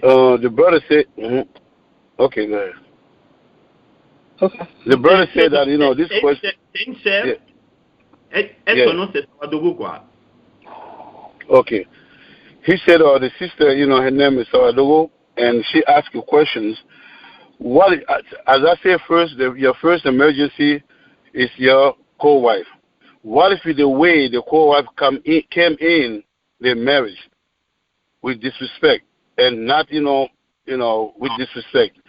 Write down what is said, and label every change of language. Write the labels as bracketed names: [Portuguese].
[English] The brother said, okay, go ahead. Okay. The brother said that, this question. [French] Son nom c'est Sawadogo, quoi. [English] Okay. He said, the sister, her name is Sawadogo, and she asked you questions. What, as I said first, your first emergency is your co-wife. What if the way the co-wife came in the marriage with disrespect and not, with disrespect?